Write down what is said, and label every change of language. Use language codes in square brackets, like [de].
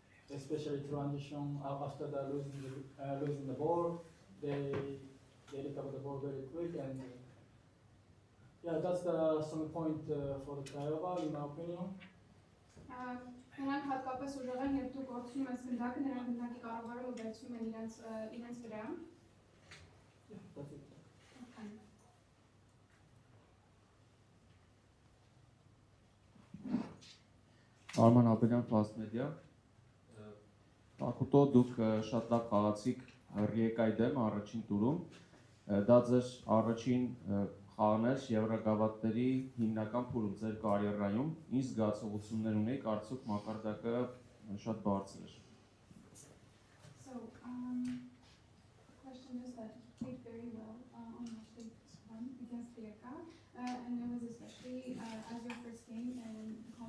[en] Especially transition after the losing the ball, they recover the ball very quick, and yeah, that's the strong point for the Craiova, in my opinion. [hy] Նրանք հատկապես ուժեղ են, երբ դուք գործում ես գնդակը, նրանք գնդակի կառավարումը վերցնում են իրենց վրա։ [en] Yeah, that's it. Okay. [hy] Արման Աբելյան, Fast Media։ Ակուտո դուք շատ լավ խաղացիք Ռիեկայի դեմ առաջին տուրում։ Դա ձեր առաջին խաղն էր Եվրոգավաթների հիմնական փուլում ձեր կարիերայում։ Ինչ զգացողություններ ունեիք, արդյոք մակարդակը շատ բարձր էր։ [en] So, the question is that you played very well on match day 1 against Rijeka, and it was especially as your first game, and